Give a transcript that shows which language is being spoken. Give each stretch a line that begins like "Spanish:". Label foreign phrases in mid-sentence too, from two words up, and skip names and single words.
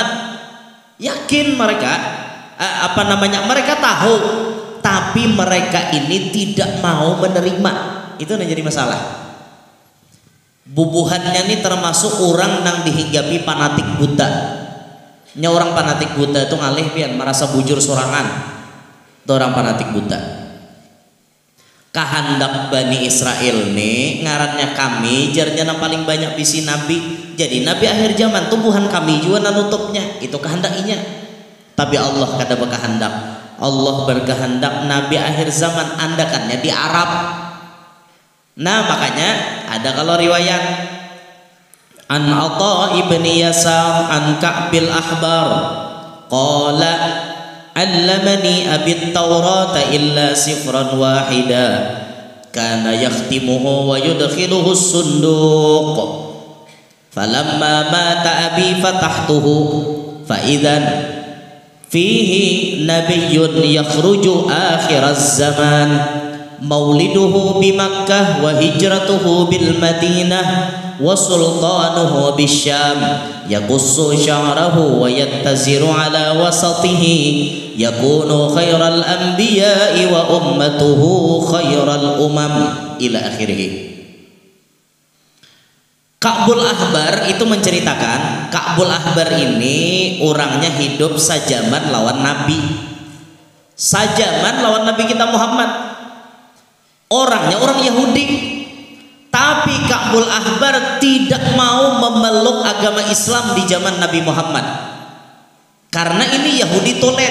Banjar: Yakin mereka, mereka tahu, tapi mereka ini tidak mau menerima. Itu yang jadi masalah. Bubuhannya ini termasuk orang yang dihinggapi fanatik buta. Nya orang fanatik buta itu ngalih pian merasa bujur sorangan. Itu orang fanatik buta. Kahandak Bani Israel nih ngarannya kami jarnya yang paling banyak bisi nabi, jadi nabi akhir zaman tumbuhan kami juga nanutupnya, itu kehendaknya. Tapi Allah kada berkehendak, Allah berkehendak nabi akhir zaman andakannya di Arab. Nah makanya ada kalau riwayat
Arabic: عن عطاء بن يسار عن كعب الأحبار قال علمني أبي التوراة إلا سفرا واحدا كان يختمه ويدخله صندوق فلما مات أبي فتحته فإذا فيه نبي يخرج آخر الزمان مولده بمكة وهجرته بالمدينة وسلطانه بالشام يقص شعره ويتزر على وسطه يكون خير الأنبياء وأمته خير الأمم إلى آخره.
Banjar: Ka'bul Ahbar itu menceritakan, Ka'bul Ahbar ini orangnya hidup sajaman lawan Nabi, sajaman lawan Nabi kita Muhammad. Orangnya orang Yahudi, tapi Ka'bul Ahbar tidak mau memeluk agama Islam di zaman Nabi Muhammad karena ini Yahudi tolen.